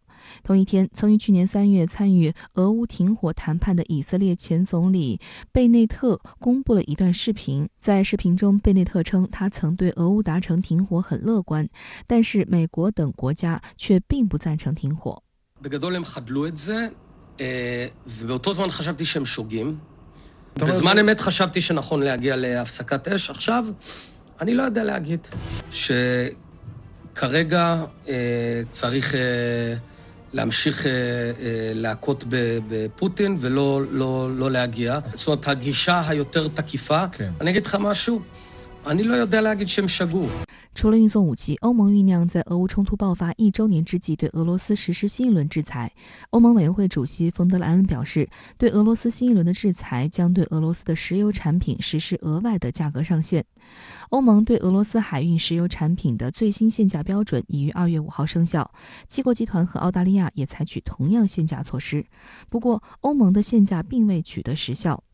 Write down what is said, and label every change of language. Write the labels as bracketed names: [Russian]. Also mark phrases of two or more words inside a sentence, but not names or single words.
[Chinese] 同一天，曾于去年3月参与俄乌停火谈判的以色列前总理贝内特公布了一段视频。在视频中，贝内特称他曾对俄乌达成停火很乐观，但是美国等国家却并不赞成停火。 [Hebrew] ובאותו זמן חשבתי שהם שוגים. בזמן אמת חשבתי שנכון להגיע להפסקת אש. עכשיו, אני לא יודע להגיד שכרגע צריך להמשיך להכות בפוטין ולא להגיע. זאת אומרת, הגישה היותר תקיפה. אני אגיד לך משהו, אני לא יודע להגיד שהם שגו. [Chinese] 除了运送武器，欧盟酝酿在俄乌冲突爆发1周年之际对俄罗斯实施新一轮制裁。欧盟委员会主席冯德莱恩表示，对俄罗斯新一轮的制裁将对俄罗斯的石油产品实施额外的价格上限。欧盟对俄罗斯海运石油产品的最新限价标准已于2月5号生效，七国集团和澳大利亚也采取同样限价措施。不过，欧盟的限价并未取得实效。